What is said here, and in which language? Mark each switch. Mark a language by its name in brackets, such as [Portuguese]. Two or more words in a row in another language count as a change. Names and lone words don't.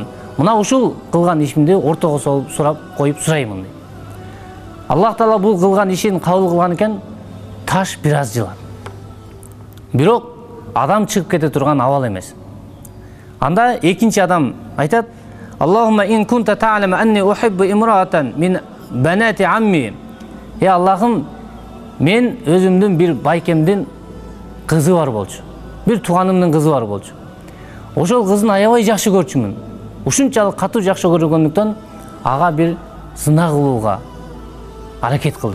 [Kyrgyz] Мына ушул кылган ишимди ортого салып сурап коюп сураймын дейт. Аллах Таала бул кылган ишин кабыл кылган экен, таш бир аз жылат. Бирок адам чыгып кете турган абал эмес. Анда экинчи адам айтат: [Arabic] اللهم إن كنت تعلم أني أحب امرأة من بنات عمي. [Kyrgyz] Аллахым, мен өзүмдүн бир байкемдин кызы бар болчу. Бир тууганымдын кызы бар болчу. Ошол кызын аябай жакшы көрчүмүн. Ушунчалык катуу жакшы көргөндүктөн ага бир сына кылууга аракет кылдым.